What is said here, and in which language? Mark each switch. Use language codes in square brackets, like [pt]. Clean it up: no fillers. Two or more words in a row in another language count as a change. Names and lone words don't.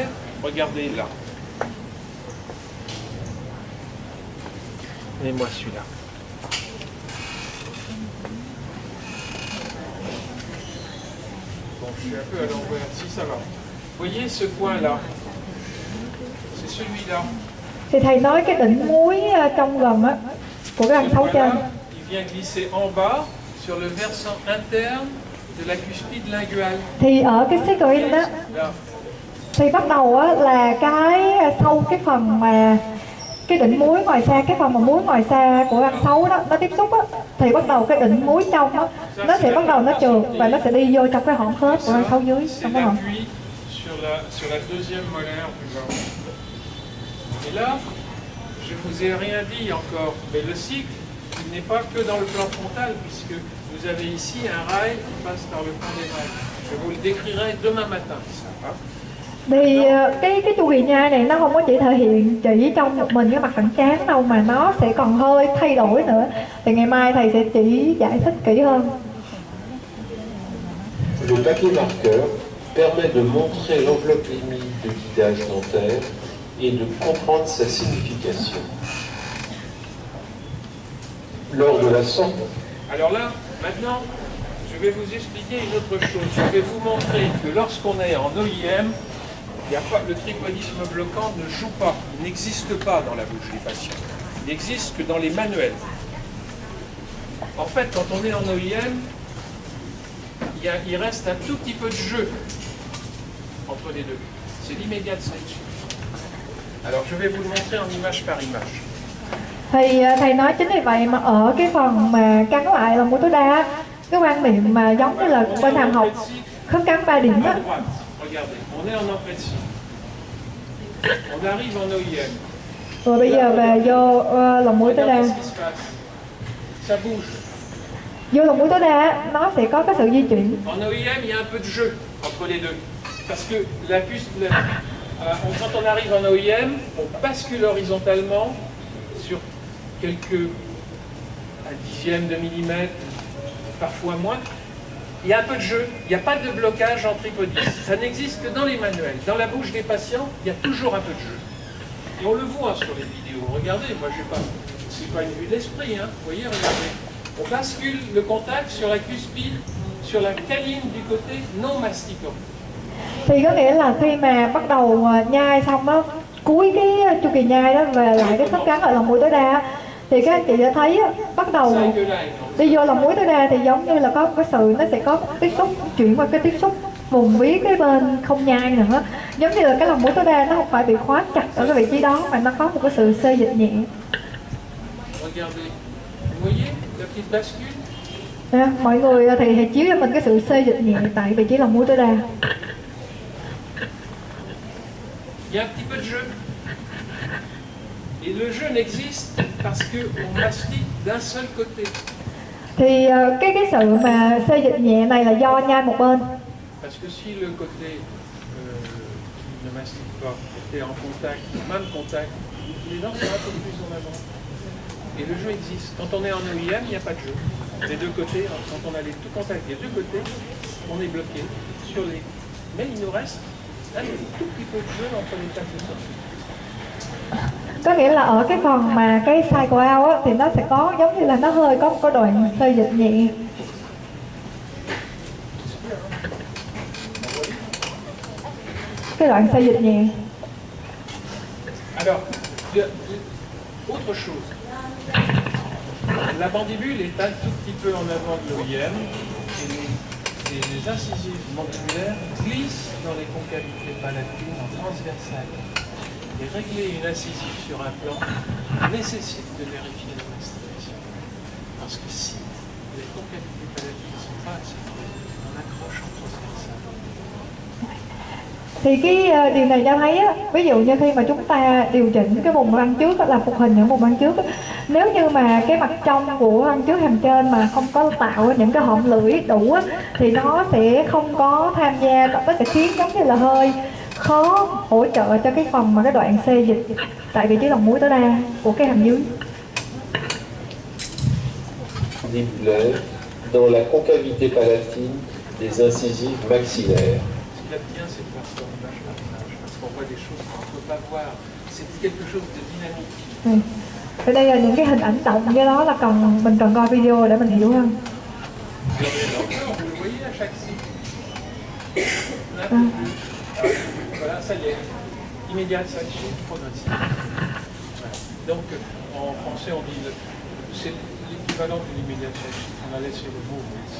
[fr] Regardez là. Et moi celui-là. Bon, je suis un peu à l'envers. Si, ça va. Vous voyez ce coin-là? C'est celui-là. [vi] Thì thầy nói cái đỉnh múi trong gầm á của cái răng sáu trên. [fr] Il vient glisser en bas sur le versant interne de la cuspide linguale. [vi] Thì ở cái cycling đó Là. thì bắt đầu á là cái sau cái phần mà cái đỉnh múi ngoài xa, cái phần mà múi ngoài xa của răng sáu đó nó tiếp xúc á, thì bắt đầu cái đỉnh múi trong đó nó sẽ bắt đầu nó trượt và nó sẽ đi vô trong cái hõm khớp của răng sáu dưới, trong cái hõm. [fr] Sur la deuxième molaire du bas. Et là, je vous ai rien dit encore, mais le cycle il n'est pas que dans le plan frontal, puisque vous avez ici un rail qui passe par le fond des rails. Je vous le décrirai demain matin. Ça, [vi] Thì cái chu kỳ nhai này nó không có chỉ thể hiện chỉ trong một mình cái mặt phẳng trán đâu, mà nó sẽ còn hơi thay đổi nữa. Thì ngày mai thầy sẽ chỉ giải thích kỹ hơn. [fr] Le papier marqueur permet de montrer l'enveloppe limite de guidage dentaire et de comprendre sa signification. Lors de la sortie. Alors là, maintenant, je vais vous expliquer une autre chose. Je vais vous montrer que lorsqu'on est en OIM, le tripodisme bloquant ne joue pas, il n'existe pas dans la bouche des patients. Il n'existe que dans les manuels. En fait, quand on est en OIM, il reste un tout petit peu de jeu entre les deux. C'est l'immédiat switch. Alors, je vais vous le montrer en image par image. [vi] Thì thầy nói chính vì vậy mà ở cái phần mà cắn lại là mũi tối đa, cái quan niệm mà giống như là bên hàm học khớp cắn 3 điểm á. [fr] Regardez, on est en entrée de scie. On arrive en OIM. [vi] Rồi bây giờ về vô lòng mũi tối đa. [fr] Regardez ce qui se passe. Ça bouge. [vi] Vô lòng mũi tối đa nó sẽ có cái sự di chuyển. [fr] En OIM, il y a un peu de jeu entre les deux. Parce que quand on arrive en OIM, on bascule horizontalement sur quelques un dixième de millimètre, parfois moins. Il y a un peu de jeu, il n'y a pas de blocage en tripodie. Ça n'existe que dans les manuels. Dans la bouche des patients, il y a toujours un peu de jeu. Et on le voit sur les vidéos. Regardez, moi c'est pas une vue d'esprit, hein. Vous voyez, regardez. On bascule le contact sur la cuspide, sur la canine du côté non masticant. [vi] Thì có nghĩa là khi mà bắt đầu nhai xong đó, cuối cái chu kỳ nhai đó về lại cái khớp cắn ở lòng mũi tối đa, thì các anh chị đã thấy bắt đầu đi vô lòng mũi tối đa thì giống như là có một cái sự, nó sẽ có một tiếp xúc, chuyển qua cái tiếp xúc vùng vía cái bên không nhai nữa, giống như là cái lòng mũi tối đa nó không phải bị khóa chặt ở cái vị trí đó mà nó có một cái sự xê dịch nhẹ. Mọi người thì hãy chiếu cho mình cái sự xê dịch nhẹ tại vị trí lòng mũi tối đa. [fr] Il y a un petit peu de jeu. Et le jeu n'existe parce qu'on mastique d'un seul côté. [vi] Thì cái sự mà xê dịch nhẹ này là do nhai một bên. [fr] Parce que si le côté ne mastique pas, était en contact, même contact, les dents sont un peu plus en avant. Et le jeu existe. Quand on est en OIM, il n'y a pas de jeu. Les deux côtés, quand on a les deux contacts des deux côtés, on est bloqué sur les. Mais il nous reste un tout petit peu de jeu entre les quatre sorties. [vi] Có nghĩa là ở cái phần mà cái [en] cycle out [vi] á, thì nó sẽ có giống như là nó hơi có một cái đoạn xê dịch nhẹ. Cái đoạn xê dịch nhẹ. [fr] Alors, autre chose. La mandibule est un tout petit peu en avant de l'OIM et les incisives mandibulaires glissent dans les concavités palatines en transversale. Et régler une incisive sur un plan nécessite de vérifier la mastication. Parce que si les concavités palatines ne sont pas assez creuses, on accroche en transversale. [vi] Thì cái điều này cho thấy á, ví dụ như khi mà chúng ta điều chỉnh cái vùng răng trước, là phục hình những vùng răng trước á, nếu như mà cái mặt trong của răng trước hàm trên mà không có tạo những cái hõm lưỡi đủ á, thì nó sẽ không có tham gia, nó sẽ khiến giống như là hơi khó hỗ trợ cho cái phần mà cái đoạn xê dịch tại vị trí lòng mũi tối đa của cái hàm dưới. [fr] Mandibulaire dans la concavité palatine des incisives maxillaires. Ce qu'il y a de bien, c'est de voir ça image par image, parce qu'on voit des choses qu'on ne peut pas voir. C'est quelque chose de dynamique. [vi] Ở đây là những cái hình ảnh động, cái đó là mình cần coi video để mình hiểu hơn. [fr] Vous le voyez à chaque cycle. Voilà, ça y est. Immédiate, ça suit progressive. Voilà. Donc, en français, on dit c'est l'équivalent de l'immédiate selection. On a laissé le mot ici.